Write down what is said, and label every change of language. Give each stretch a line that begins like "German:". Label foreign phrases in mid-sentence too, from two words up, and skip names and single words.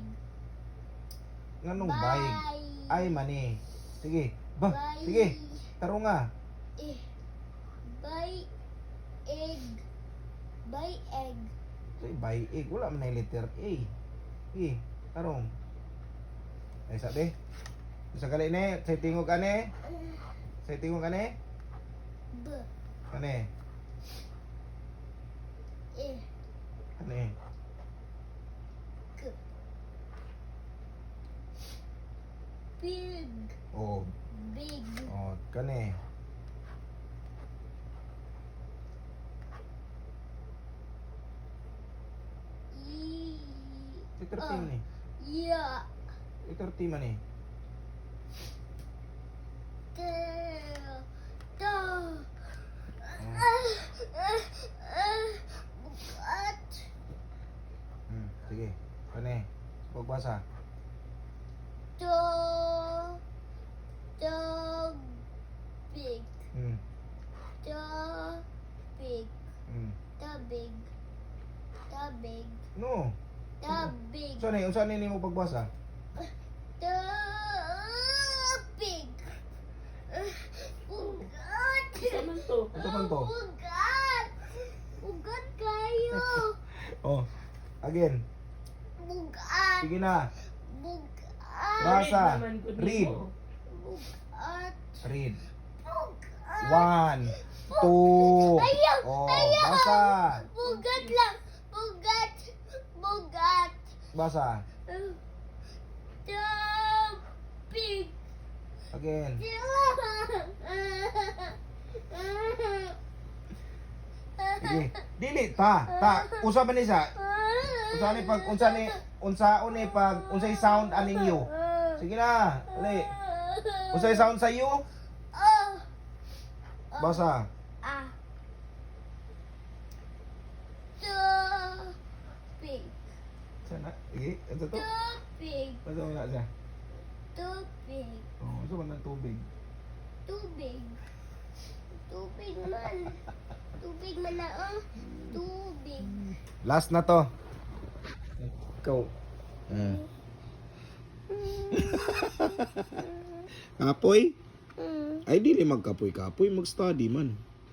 Cebuano: Nganong bayig? Ay mani. Sige. Ba, sige. Tarunga. Bye. Egg. Say bayig. Wala man na yung letter A. Sige. Tarong. Ay sabi. Sa gali ni, say tingog ani. Say tingog ani. B. Ani. Ani.
English: G. Big. Oh, Big.
Cebuano: oh, kani. Letter T man eh.
English: Yeah.
Cebuano: Letter T man eh. Sige. Kani. Pagbasa.
English: Big. Big. No. Big.
Cebuano: Unsa ni mo pagbasa?
English: Big.
Cebuano: Ugat. Isa man to.
Filipino: Ito man to.
Cebuano: Ugat kayo.
English: Oh. Again.
Cebuano: Bugat. Sige na. Bugat. Basa. naman good
English: Read.
Cebuano: mo. Bugat.
English: Read.
Cebuano: Bugat. 1, 2. Ayaw. Oh, Ayaw. basa. Bugat lang. Bugat. Basa.
English: Big. Again. Sige.
Cebuano: Dili ta. Usa man ni sa. Unsaon ni pag unsay sound aning you. Sige na. Dali. Unsay sound sa you? Basa.
English: Big.
Cebuano: Sana. Sige. Ito to.
English: Big.
Cebuano: Basa mo na siya.
English: Big.
Cebuano: Oh, usa man ng tubig. Tubig. Tubig man. Tubig man na Tubig. Last na to. Ikaw. Kapoy? Ay, dili magkapoy-kapoy. Mag-study man.